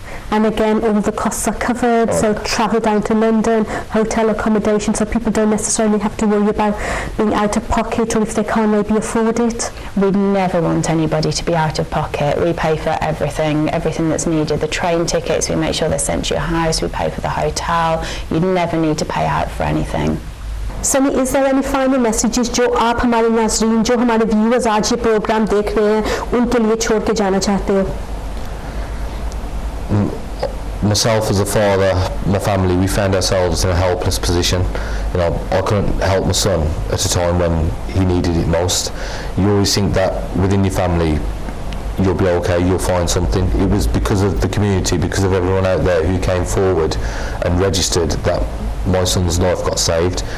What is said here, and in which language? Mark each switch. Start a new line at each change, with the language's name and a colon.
English: And again, all the costs are covered, so travel down to London, hotel accommodation, so people don't necessarily have to worry about being out of pocket, or if they can't maybe afford it. We never want anybody to be out of pocket. We pay for everything that's needed. The train tickets, we make sure they're sent to your house, we pay for the hotel. You never need to pay out for anything. Sunny, is there any final messages
Hindi: जो आप हमारे नाज़रीन, जो हमारे viewers आज ये programme देख रहे हैं, उनके लिए छोड़ के जाना चाहते हो?
English: Myself as a father, my family, we found ourselves in a helpless position. I couldn't help my son at a time when he needed it most. You always think that within your family you'll be okay, you'll find something. It was because of the community, because of everyone out there who came forward and registered, that my son's life got saved.